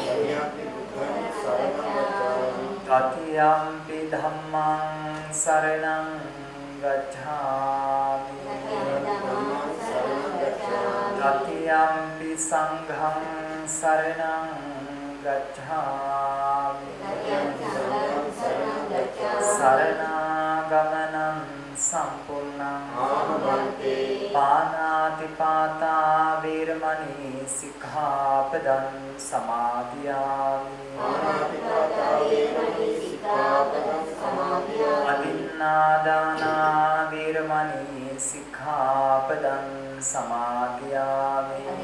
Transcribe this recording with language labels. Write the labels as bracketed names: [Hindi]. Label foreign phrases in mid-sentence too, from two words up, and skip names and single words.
[Pali] तृतीयंपि धम्मं शरणं गच्छामि तृतीयंपि संघं शरणं गच्छामि शरणागमनं सम्पूर्णं पानातिपाता वीरमणि सिक्खापदं समादयामि अदिन्नादाना वीरमणि सिक्खापदं समादयामि